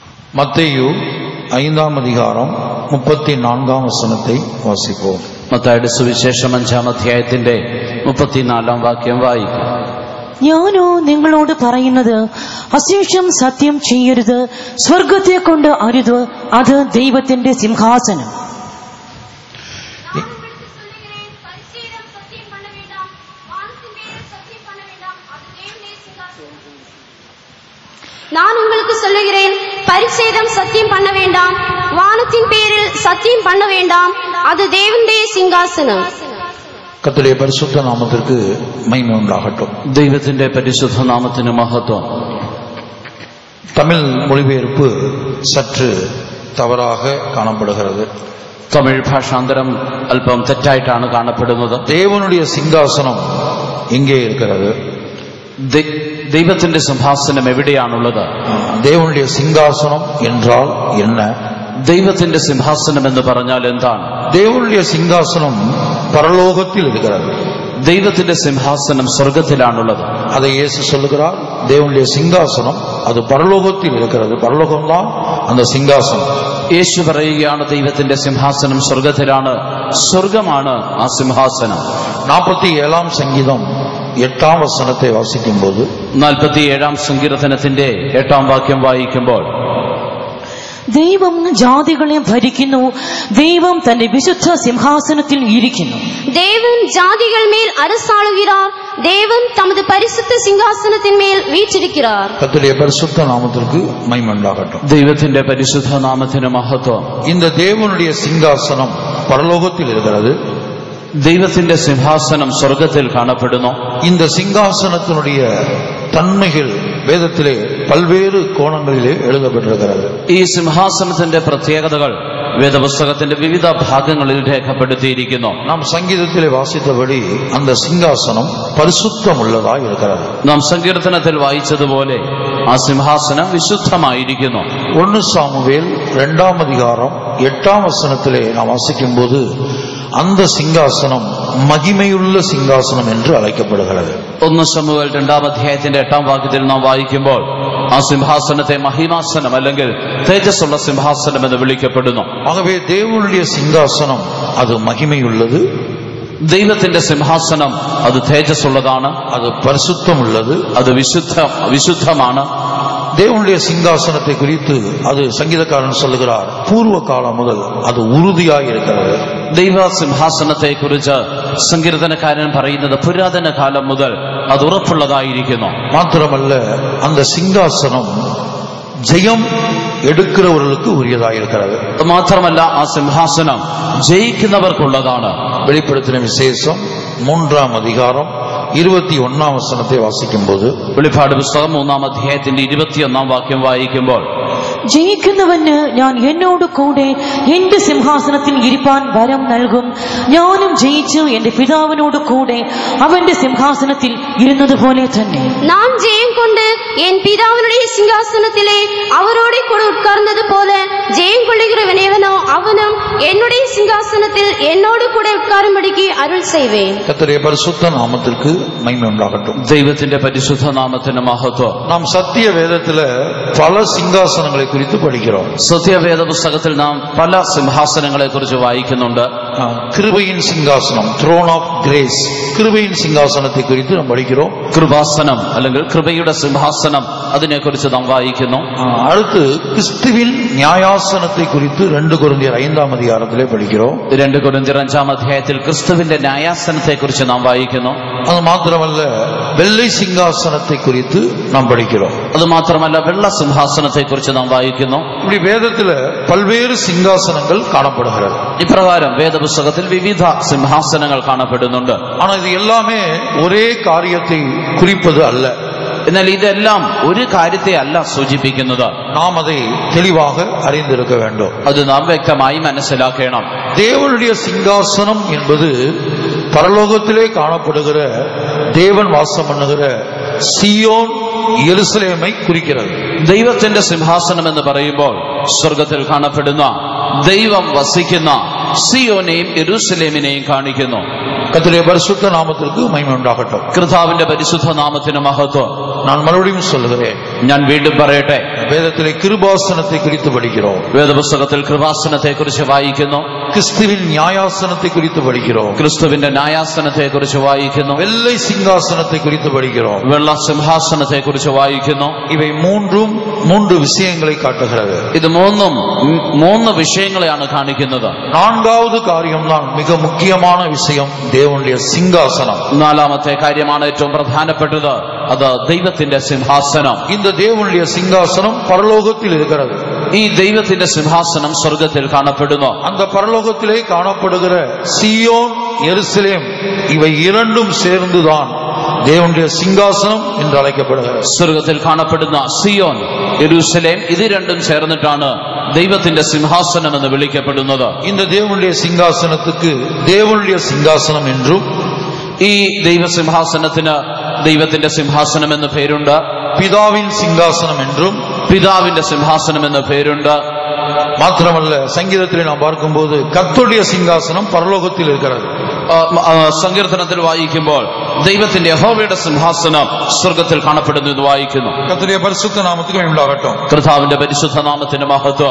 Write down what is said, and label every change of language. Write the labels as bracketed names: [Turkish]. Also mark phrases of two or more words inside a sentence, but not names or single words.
[Tamil] மத்தேயு 5-ாம் அதிகாரம் 34-ஆம் வசனத்தை வாசிப்போம். [Malayalam] മത്തായിയുടെ സുവിശേഷം 5-ാം അധ്യായത്തിന്റെ 34-ാം വാക്യം വായിക്കും. ഞാനോ നിങ്ങളോട് പറയുന്നത്, അശേഷം സത്യം ചെയ്യരുത്, സ്വർഗത്തെ കൊണ്ട് അരുത്, അത് ദൈവത്തിന്റെ സിംഹാസനം. [Tamil] நான் உங்களுக்கு சொல்லுகிறேன், பரிசேதம் சத்தியம் பண்ண வேண்டாம், வானத்தின் பேரில் சத்தியம் பண்ண வேண்டாம், அது தேவனுடைய சிங்காசனம். கர்த்தருடைய பரிசுத்த நாமத்திற்கு மகிமை உண்டாகட்டும். [Malayalam] ദൈവത്തിന്റെ പരിശുദ്ധ നാമത്തിന് മഹത്വം. [Tamil] தமிழ் மொழிபெயர்ப்பு சற்று தவறாக காணப்படுகிறது. [Malayalam] തമിഴ് ഭാഷാന്തരം അല്പം തെറ്റായിട്ടാണ് കാണപ്പെടുന്നത്. [Tamil] தேவனுடைய சிங்காசனம் எங்கே இருக்கிறது? [Malayalam] ദൈവത്തിന്റെ സിംഹാസനം എവിടെയാണുള്ളത്? [Tamil] தேவனுடைய சிங்காசனம் என்றால் என்ன? [Malayalam] ദൈവത്തിന്റെ സിംഹാസനം എന്ന് പറഞ്ഞാൽ എന്താണ്? [Tamil] தேவனுடைய சிங்காசனம் பரலோகத்தில் இருக்கிறது. [Malayalam] ദൈവത്തിന്റെ സിംഹാസനം സ്വർഗത്തിലാണുള്ളത്. [Tamil] அதை இயேசு சொல்லுகிறார், தேவனுடைய சிங்காசனம் அது பரலோகத்தில் இருக்கிறது. பரலோகம்தான் அந்த சிங்காசனம். [Malayalam] യേശു പറയുകയാണ്, ദൈവത്തിന്റെ സിംഹാസനം സ്വർഗത്തിലാണ്, സ്വർഗമാണ് ആ സിംഹാസനം. [Tamil] 47-ஆம் சங்கீதம் 8-ஆம் வசனத்தை வாசிக்கும்போது [Malayalam] 47-ാം സങ്കീർത്തനത്തിന്റെ 8-ാം വാക്യം വായിക്കുമ്പോൾ, ദൈവം ജാതികളെ ഭരിക്കുന്നു, ദൈവം തന്റെ വിശുദ്ധ സിംഹാസനത്തിൽ ഇരിക്കുന്നു. [Tamil] தேவன் ஜாதிகள் மேல் அரசாளுகிறார், தேவன் தமது பரிசுத்த சிங்காசனத்தின் மேல் வீற்றிருக்கிறார். கர்த்தருடைய பரிசுத்த நாமத்திற்கு மகிமை உண்டாகட்டும். [Malayalam] ദൈവത്തിന്റെ പരിശുദ്ധ നാമത്തിന് മഹത്വം. [Tamil] இந்த தேவனுடைய சிங்காசனம் பரலோகத்தில் இருக்கிறது. [Malayalam] ദൈവത്തിന്റെ സിംഹാസനം സ്വർഗത്തിൽ കാണപ്പെടുന്നു. [Tamil] இந்த சிங்காசனத்தினுடைய தன்மைகள் வேதத்திலே பல்வேறு கோணங்களிலே எழுதப்பட்டிருக்கிறது. [Malayalam] ഈ സിംഹാസനത്തിന്റെ പ്രത്യേകതകൾ വേദപുസ്തകത്തിന്റെ വിവിധ ഭാഗങ്ങളിൽ രേഖപ്പെടുത്തിയിരിക്കുന്നു. [Tamil] நாம் சங்கீதத்திலே வாசித்தபடி அந்த சிங்காசனம் பரிசுத்தம் உள்ளதாய் இருக்கிறது. [Malayalam] നാം സങ്കീർത്തനത്തിൽ വായിച്ചതുപോലെ ആ സിംഹാസനം വിശുദ്ധമായിരിക്കുന്നു. [Tamil] 1 சாமுவேல் 2-ாம் அதிகாரம் 8-ாம் வசனத்திலே நாம் வாசிக்கும் போது அந்த சிங்காசனம் மகிமையுள்ள சிங்காசனம் என்று அழைக்கப்படுகிறது. [Malayalam] 1 ശമൂവേൽ 2-ാം അധ്യായത്തിന്റെ 8-ാം വാക്യത്തിൽ നാം വായിക്കുമ്പോൾ ആ സിംഹാസനത്തെ മഹിമാസനം അല്ലെങ്കിൽ തേജസ്സുള്ള സിംഹാസനം എന്ന് വിളിക്കപ്പെടുന്നു. [Tamil] ஆகவே தேவனுடைய சிங்காசனம் அது மகிமையுள்ளது, [Malayalam] ദൈവത്തിന്റെ സിംഹാസനം അത് തേജസ്സുള്ളതാണ്, [Tamil] அது பரிசுத்தம் உள்ளது, [Malayalam] അത് വിശുദ്ധമാണ്. [Tamil] தேவனுடைய சிங்காசனத்தை குறித்து அது சங்கீதக்காரன் சொல்லுகிறார், பூர்வ காலம் முதல் அது உறுதியாய் இருக்கிறது. [Malayalam] ദൈവ സിംഹാസനത്തെ കുറിച്ച് സങ്കീർത്തനക്കാരൻ പറയുന്നത് പുരാതന കാലം മുതൽ അത് ഉറപ്പുള്ളതായിരിക്കുന്നു. [Tamil] மாத்திரமல்ல, அந்த சிங்காசனம் ஜெயம் எடுக்கிறவர்களுக்கு உரியதாயிருக்கிறது. [Malayalam] മാത്രമല്ല, ആ സിംഹാസനം ജയിക്കുന്നവർക്കുള്ളതാണ്. [Tamil] வெளிப்படுத்தின விசேஷம் 3-ാം அதிகாரம் 21-ஆம் வசனத்தை வாசிக்கும்போது, [Malayalam] വെളിപ്പാട് പുസ്തകം 3-ാം അധ്യായത്തിന്റെ 21-ാം വാക്യം വായിക്കുമ്പോൾ, ജയിക്കുന്നവന് ഞാൻ എന്നോട് കൂടെ എന്റെ സിംഹാസനത്തിൽ ഇരിപ്പാൻ വരം നൽകും, ഞാനും ജയിച്ചു എന്റെ പിതാവിനോട് കൂടെ അവന്റെ സിംഹാസനത്തിൽ ഇരുന്നത് പോലെ തന്നെ. [Tamil] நான் ஜெயம் கொண்டு என் பிதாவினுடைய சிங்காசனத்திலே அவரோடு கூட உட்கார்ந்தது போல ஜெயம் கொள்ளுகிறவன் எவனோ அவனும் என்னுடைய சிங்காசனத்தில் என்னோடு கூட உட்காரும்படிக்கு அருள் செய்வேன். கர்த்தருடைய பரிசுத்த நாமத்திற்கு மகிமை உண்டாகட்டும். [Malayalam] ദൈവത്തിന്റെ പരിശുദ്ധ നാമത്തിന് മഹത്വം. [Tamil] நாம் சத்திய வேதத்துல பல சிங்காசனங்களை குறித்து படிக்கிறோம். [Malayalam] സത്യവേദ പുസ്തകത്തിൽ നാം പല സിംഹാസനങ്ങളെ കുറിച്ച് വായിക്കുന്നുണ്ട്. [Tamil] கிருபையின் சிங்காசனம், [English] throne of grace, [Tamil] கிருபையின் சிங்காசனத்தை குறித்து நாம் படிக்கிறோம். [Malayalam] കൃപാസനം അല്ലെങ്കിൽ കൃപയുടെ സിംഹാസനം, അതിനെക്കുറിച്ച് നാം വായിക്കുന്നു. [Tamil] அடுத்து கிறிஸ்துவின் நியாயாசனத்தை குறித்து 2 கொரிந்தியர் 5-ാം அதிகாரத்திலே படிக்கிறோம். [Malayalam] 2 കൊരിന്ത്യർ 5-ാം അധ്യായത്തിൽ ക്രിസ്തുവിന്റെ ന്യായാസനത്തെ കുറിച്ച് നാം വായിക്കുന്നു. [Tamil] அது மாத்திரமல்ல, வெள்ளை சிங்காசனத்தை குறித்து நாம் படிக்கிறோம். [Malayalam] അത് മാത്രമല്ല, വെള്ള സിംഹാസനത്തെ കുറിച്ച് നാം വായിക്കുന്നു. [Tamil] இப்படி வேதத்துல பல்வேறு சிங்காசனங்கள் காணப்படுகிறது. [Malayalam] ഇപ്രകാരം വേദപുസ്തകത്തിൽ വിവിധ സിംഹാസനങ്ങൾ കാണപ്പെടുന്നുണ്ട്. [Tamil] ஆனா இது எல்லாமே ஒரே காரியத்தை குறிப்பது அல்ல. [Malayalam] എന്നാൽ ഇതെല്ലാം ഒരു കാര്യത്തെ അല്ല സൂചിപ്പിക്കുന്നത്. [Tamil] நாம் அதை தெளிவாக அறிந்திருக்க வேண்டும். [Malayalam] അത് നാം വ്യക്തമായി മനസ്സിലാക്കണം. [Tamil] தேவனுடைய சிங்காசனம் என்பது பரலோகத்திலே காணப்படுகிற தேவன் வாசம் பண்ணுகிற சியோன் எருசலேமை குறிக்கிறது. [Malayalam] ദൈവത്തിന്റെ സിംഹാസനം എന്ന് പറയുമ്പോൾ സ്വർഗത്തിൽ കാണപ്പെടുന്ന ദൈവം വസിക്കുന്ന സിയോനെയും യെരൂശലേമിനെയും കാണിക്കുന്നു. [Tamil] கர்த்தருடைய பரிசுத்த நாமத்திற்கு மகிமை உண்டாகட்டும். [Malayalam] കർത്താവിന്റെ പരിശുദ്ധ നാമത്തിന് മഹത്വം. [Tamil] நான் மறுபடியும் சொல்லுகிறேன், [Malayalam] ഞാൻ വീണ്ടും പറയട്ടെ, [Tamil] வேதத்திலே கிருபாசனத்தை குறித்து படிக்கிறோம். [Malayalam] വേദപുസ്തകത്തിൽ കൃപാസനത്തെ കുറിച്ച് വായിക്കുന്നു. [Tamil] கிறிஸ்துவின் நியாயாசனத்தை குறித்து படிக்கிறோம். [Malayalam] ക്രിസ്തുവിന്റെ ന്യായാസനത്തെ കുറിച്ച് വായിക്കുന്നു. [Tamil] வெள்ளை சிங்காசனத்தை குறித்து படிக்கிறோம். [Malayalam] വെള്ള സിംഹാസനത്തെ കുറിച്ച് വായിക്കുന്നു. [Tamil] இவை மூன்று விஷயங்களை காட்டுகிறது. [Malayalam] ഇത് മൂന്ന് വിഷയങ്ങളെയാണ് കാണിക്കുന്നത്. [Tamil] நான்காவது காரியம்தான் மிக முக்கியமான விஷயம், தேவனுடைய சிங்காசனம். [Malayalam] നാലാമത്തെ കാര്യമാണ് ഏറ്റവും പ്രധാനപ്പെട്ടത്, അത് ദൈവത്തിന്റെ സിംഹാസനം. [Tamil] இந்த தேவனுடைய சிங்காசனம் பரலோகத்தில் இருக்கிறது. [Malayalam] ഈ ദൈവത്തിന്റെ സിംഹാസനം സ്വർഗത്തിൽ കാണപ്പെടുന്നു. [Tamil] அந்த பரலோகத்திலே காணப்படுகிற சியோன் எருசலேம் இவை இரண்டும் சேர்ந்துதான் தேவனுடைய சிங்காசனம் என்று அழைக்கப்படுகிறது. [Malayalam] സ്വർഗത്തിൽ കാണപ്പെടുന്ന സിയോൻ, യെരൂശലേം, ഇത് രണ്ടും ചേർന്നിട്ടാണ് ദൈവത്തിന്റെ സിംഹാസനം എന്ന് വിളിക്കപ്പെടുന്നത്. [Tamil] இந்த தேவனுடைய சிங்காசனத்துக்கு தேவனுடைய சிங்காசனம் என்றும், [Malayalam] ഈ ദൈവസിംഹാസനത്തിന് ദൈവത്തിന്റെ സിംഹാസനം എന്ന പേരുണ്ട്. [Tamil] பிதாவின் சிங்காசனம் என்றும், [Malayalam] പിതാവിന്റെ സിംഹാസനം എന്ന പേരുണ്ട്. [Tamil] மாத்திரமல்ல, சங்கீதத்திலே நாம் பார்க்கும்போது கர்த்தருடைய சிங்காசனம் பரலோகத்தில் இருக்கிறது. [Malayalam] സങ്കീർത്തനത്തിൽ വായിക്കുമ്പോൾ ദൈവത്തിന്റെ യഹോവയുടെ സിംഹാസനം സ്വർഗത്തിൽ കാണപ്പെടുന്നു എന്ന് വായിക്കുന്നു. [Tamil] கர்த்தருடைய பரிசுத்த நாமத்துக்கு மகிமை உண்டாகட்டும். [Malayalam] കർത്താവിന്റെ പരിശുദ്ധ നാമത്തിന് മഹത്വം.